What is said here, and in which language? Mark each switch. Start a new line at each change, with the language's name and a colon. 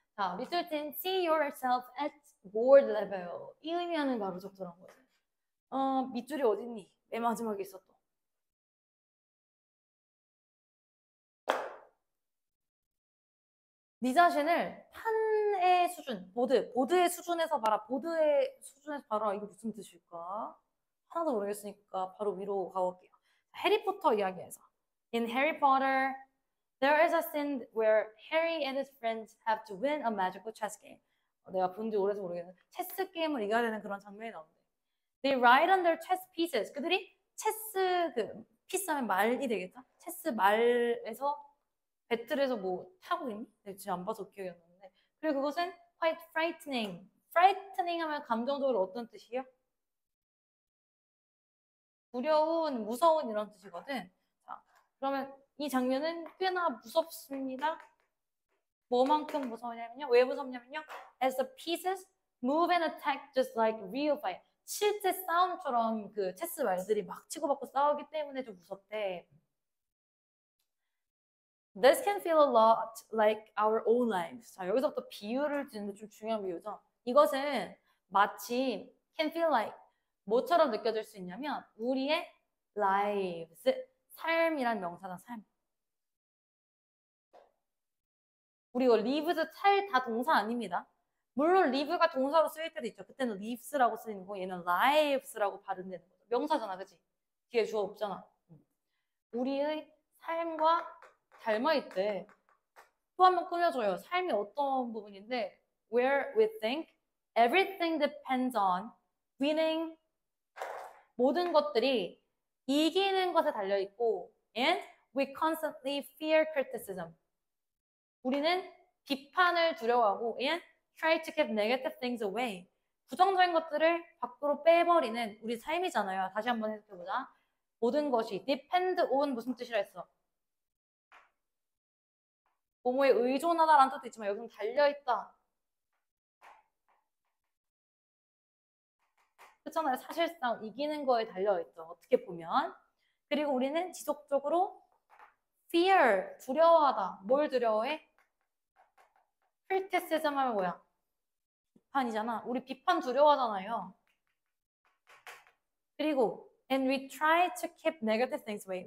Korean: 자, 리서치는
English: see yourself at board level.
Korean: 이 의미하는 바로 적절한 거지. 밑줄이 어딨니? 맨 마지막에 있어 또. 네 자신을 판의 수준, 보드의 수준에서 봐라. 보드의 수준에서 봐라. 이게 무슨 뜻일까? 하나도 모르겠으니까 바로 위로 가볼게요. 해리포터 이야기에서
English: In Harry Potter, there is a scene where Harry and his friends have to win a magical chess game.
Korean: 내가 본지 오래서 모르겠는데 체스 게임을 이겨야 되는 그런 장면이 나오는데
English: They ride on their chess pieces.
Korean: 그들이 체스 피스 하면 말이 되겠다. 체스 말에서 배틀에서 뭐 타고 있니? 네, 지금 안 봐서 기억이 안 나는데 그리고 그것은
English: quite frightening.
Korean: frightening 하면 감정적으로 어떤 뜻이에요? 두려운, 무서운 이런 뜻이거든. 자, 그러면 이 장면은 꽤나 무섭습니다. 뭐만큼 무서우냐면요. 왜 무섭냐면요.
English: As the pieces move and attack just like real fight.
Korean: 실제 싸움처럼 그 체스 말들이 막 치고받고 싸우기 때문에 좀 무섭대.
English: This can feel a lot like our own lives.
Korean: 자, 여기서부터 비유를 드는데 좀 중요한 비유죠. 이것은 마치
English: can feel like
Korean: 뭐처럼 느껴질 수 있냐면 우리의 lives, 삶이란 명사다, 삶. 우리 이거 lives, 살 다 동사 아닙니다. 물론 live가 동사로 쓰일 때도 있죠. 그때는 lives라고 쓰이는 거, 얘는 lives라고 발음되는 거죠. 명사잖아, 그치? 뒤에 주어 없잖아. 우리의 삶과 닮아있대. 또 한 번 끌려줘요. 삶이 어떤 부분인데
English: where we think everything depends on winning.
Korean: 모든 것들이 이기는 것에 달려있고
English: and we constantly fear criticism.
Korean: 우리는 비판을 두려워하고
English: and try to keep negative things away.
Korean: 부정적인 것들을 밖으로 빼버리는 우리 삶이잖아요. 다시 한번 해석해보자. 모든 것이 depend on 무슨 뜻이라 했어? 뭐뭐에 의존하다라는 뜻도 있지만 여기는 달려있다. 그렇잖아요. 사실상 이기는 거에 달려있죠. 어떻게 보면. 그리고 우리는 지속적으로 fear, 두려워하다. 뭘 두려워해? criticism 하면 뭐야? 비판이잖아. 우리 비판 두려워하잖아요. 그리고
English: and we try to keep negative things away.